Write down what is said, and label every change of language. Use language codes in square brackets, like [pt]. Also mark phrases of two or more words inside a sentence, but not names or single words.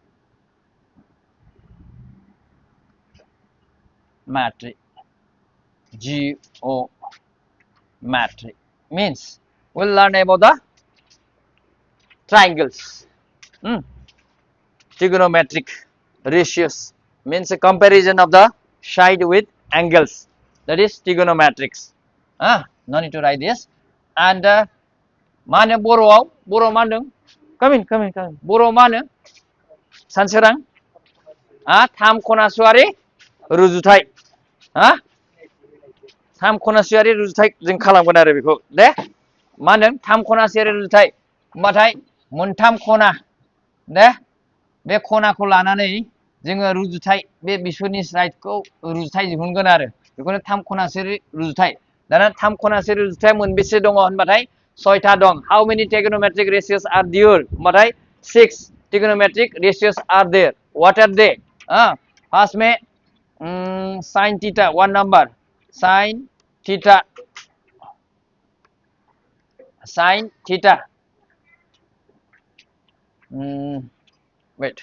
[en] Geometry means we'll learn about the triangles. Trigonometric ratios means a comparison of the side with angles. That is trigonometrics. No need to write this. And [brx] माना बर'आव बर' मा होनदों? [en] Come in. [brx] बर' मा होनो? सानसोरां थाम खनासुआरि रुजुथाय. थाम खनासुआरि रुजुथाय जों खालामगोन आरो बेखौ दे. मा होनदों? थाम खनासुआरि रुजुथाय. होमबाथाय मोनथाम खना दे. बे खनाखौ लानानै जोङो रुजुथाय बे बिसोरनि साइडखौ रुजुथाय दिहुनगोन आरो बेखौनो थाम खनासुआरि रुजुथाय. दाना थाम खनासुआरि रुजुथाया मोनबेसे दङ होनबाथाय 6टा दं. [en] How many trigonometric ratios are there? होनबाथाय 6 trigonometric ratios are there. What are they? First में sin theta, one number. Sin theta. Wait.